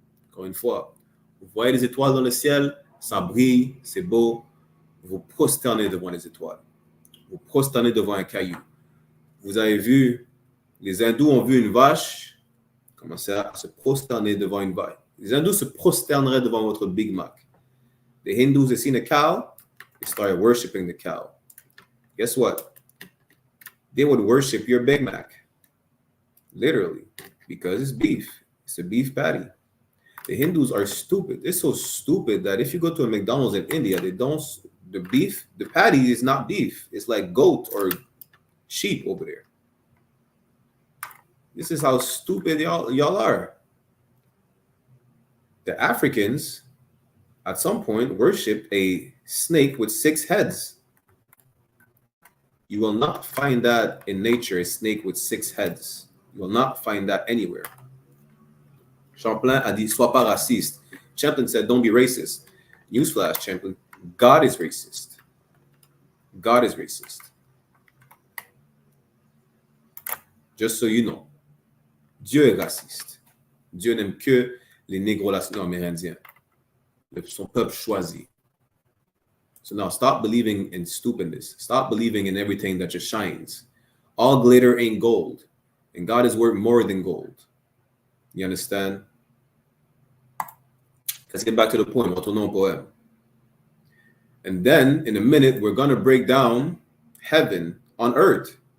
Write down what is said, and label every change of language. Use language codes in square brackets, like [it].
[fr] Encore une fois, vous voyez les étoiles dans le ciel, ça brille, c'est beau. Vous prosternez devant les étoiles. Vous prosternez devant un caillou. Vous avez vu, les hindous ont vu une vache, commencer à se prosterner devant une vache. Les hindous se prosterneraient devant votre Big Mac. [en] The Hindus have seen a cow, they started worshiping the cow. Guess what? They would worship your Big Mac. Literally. Because it's beef. It's a beef patty. The Hindus are stupid. It's so stupid that if you go to a McDonald's in India, they don't, the beef, the patty is not beef. It's like goat or sheep over there. This is how stupid y'all are. The Africans, at some point, worshipped a snake with 6 heads. You will not find that in nature, a snake with 6 heads. You will not find that anywhere. [fr] Champlain a dit, sois pas raciste. [en] Champlain said, don't be racist. Newsflash, Champlain, God is racist. God is racist. Just so you know. [fr] Dieu est raciste. Dieu n'aime que les négros amérindiens. Son peuple choisi. [en] So now stop believing in stupidness. Stop believing in everything that just shines. All glitter ain't gold. And God is worth more than gold. You understand? Let's get back to the poem. [fr] Retournons au poème. [en] And then, in a minute, we're going to break down heaven on earth.